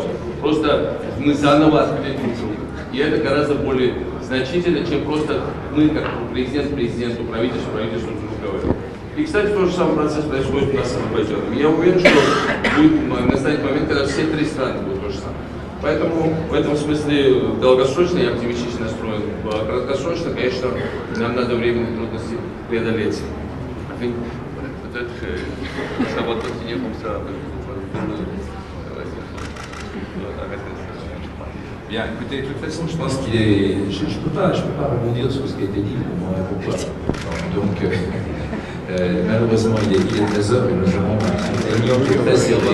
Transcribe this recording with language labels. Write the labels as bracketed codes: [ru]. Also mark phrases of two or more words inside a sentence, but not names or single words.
[ru] Просто мы заново открыли друг друга. И это гораздо более значительно, чем просто мы, как президент президенту, правительству друг говорим. И, кстати, тот же самый процесс происходит у нас с Азербайджаном. Я уверен, что будет настанет момент, когда все три страны будут то же самое. Поэтому в этом смысле долгосрочно я оптимистично настроен. Краткосрочно, конечно, нам надо временные трудности преодолеть. [fr] Bien, écoutez, de toute façon, je pense qu'il est... Je ne peux pas rebondir sur ce qui a été dit, pour moi, pourquoi. Donc, malheureusement, il est 13h et nous avons un timing qui est très serré.